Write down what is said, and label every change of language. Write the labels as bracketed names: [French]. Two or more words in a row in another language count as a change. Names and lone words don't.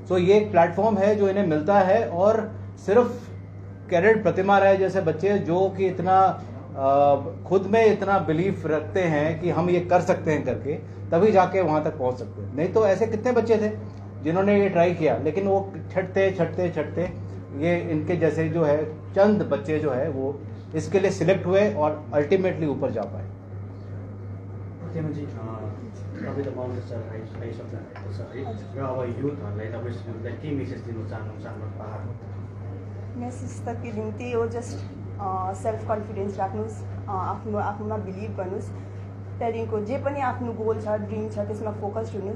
[Hindi] सो ये एक प्लेटफॉर्म है जो इन्हें मिलता है, और सिर्फ कैडेट प्रतिमा राय जैसे बच्चे जो कि इतना खुद में इतना बिलीफ रखते हैं कि हम ये कर सकते हैं करके, तभी जाके वहाँ तक पहुँच सकते हैं। नहीं तो ऐसे कितने बच्चे थे जिन्होंने ये ट्राई किया, लेकिन वो छटते ये इनके जैसे जो है चंद बच्चे जो है वो इसके लिए सिलेक्ट हुए और अल्टीमेटली ऊपर जा पाए। [Nepali] प्रतिमा जी, तपाईँ त माउन्ट आइसक्नु भएको छ है, र अब युथहरूलाई तपाईँले के मेसेज दिन चाहनुहुन्छ हाम्रो पाहाडको? मेसेज त के दिन त्यही हो, [English] just self confidence [Nepali] राख्नुहोस्, आफ्नोमा बिलिभ गर्नुहोस्, त्यहाँदेखिको जे पनि आफ्नो गोल छ, ड्रिम छ, त्यसमा फोकस्ड हुनुहोस्।